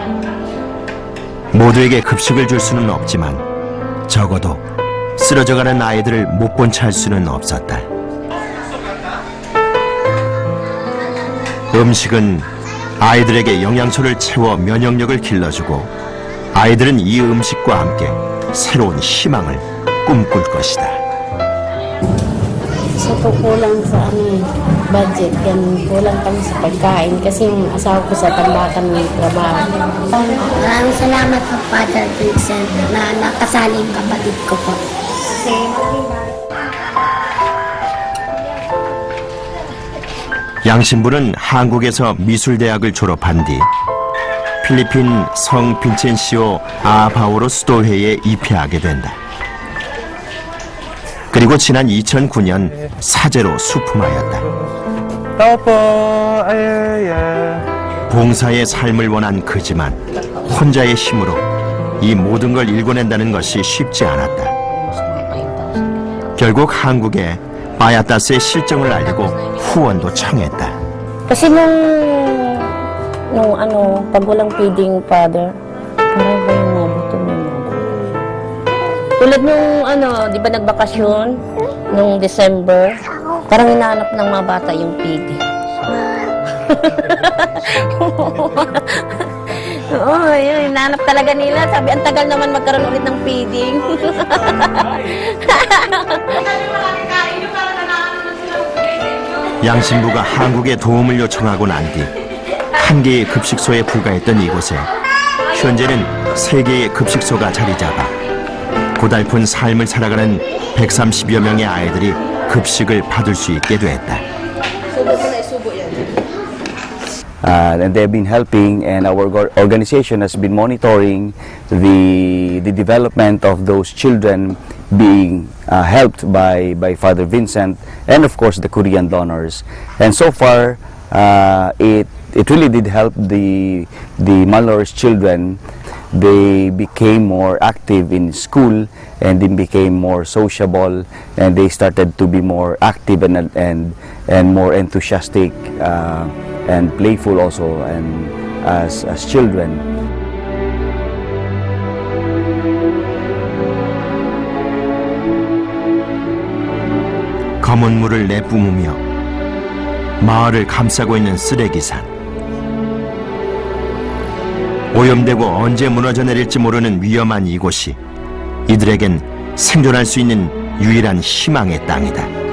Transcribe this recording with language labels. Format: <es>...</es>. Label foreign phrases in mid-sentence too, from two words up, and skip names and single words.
<ko>모두에게 급식을 줄 수는 없지만 적어도 쓰러져가는 아이들을 못 본 채 할 수는 없었다. 음식은 아이들에게 영양소를 채워 면역력을 길러주고 아이들은 이 음식과 함께 새로운 희망을 꿈꿀 것이다.</ko> <tl>So po kulang sa budget, yan kulang kami sa pagkain kasi yung asawa ko sa tambakan ng trabaho. Maraming salamat po, Father Vincent, na nakasali yung kapatid ko po.</tl> <ko>양 신부는 한국에서 미술대학을 졸업한 뒤 필리핀 성 빈첸시오 아바오로 수도회에 입회하게 된다. 그리고 지난 2009년 사제로 수품하였다.</ko> <tl>Tao po. Ay.</tl> <ko>봉사의 삶을 원한 그지만 혼자의 힘으로 이 모든 걸 일궈낸다는 것이 쉽지 않았다. 결국 한국에 바야타스의 실정을 알리고 후원도 청했다.</ko> <tl>Kasi nung ano, pag walang feeding father, parang ba yung nabutom yung mother? Tulad nung ano, di ba nagbakasyon nung December, parang hinahanap ng mga bata yung feeding. Oo, yun, hinahanap talaga nila. Sabi, ang tagal naman magkaroon ulit ng feeding.</tl> <ko>양 신부가 한국에 도움을 요청하고 난 뒤 한 개의 급식소에 불과했던 이곳에 현재는 3개의 급식소가 자리 잡아 고달픈 삶을 살아가는 130여 명의 아이들이 급식을 받을 수 있게 됐다.</ko> <en>And they've been helping, and our organization has been monitoring the development of those children being helped by Father Vincent and of course the Korean donors. And so far, it really did help the malnourished children. They became more active in school, and they became more sociable, and they started to be more active and more enthusiastic and playful also, and as children.</en> <ko>검은 물을 내뿜으며 마을을 감싸고 있는 쓰레기산. 오염되고 언제 무너져 내릴지 모르는 위험한 이곳이 이들에겐 생존할 수 있는 유일한 희망의 땅이다.</ko>